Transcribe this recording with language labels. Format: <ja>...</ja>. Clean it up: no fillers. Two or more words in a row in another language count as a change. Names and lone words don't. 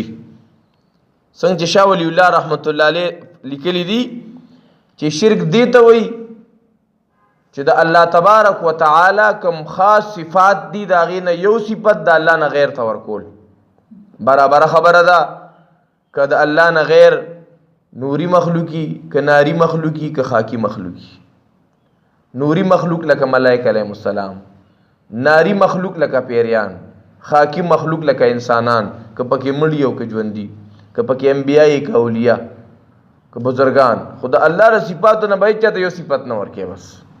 <ps>څنګه چې شاه ولی الله</ps> <ar>رحمت الله علیه</ar> <ps>لیکلی دي چې شرک دی ته وایي چې د</ps> <ar>الله تبارک وتعالى</ar> <ps>کوم خاص صفات دي دا غي نه یو صفت د الله نه غیر تور کول. برابر خبره ده که د الله نه غیر نوری مخلوقی، که ناری مخلوقی، که خاکی مخلوقی. نوری مخلوق لکه ملائکه</ps> <ar>علیهم السلام،</ar> <ps>ناری مخلوق لکه پیریان، خاکی مخلوق لکه انسانان، که پکې مړي او که ژوندي، که پکې انبیاء که اولیاء که بزرگان، خو د الله د صفاتو نه به چاته یو صفت نه ورکوي بس.</ps>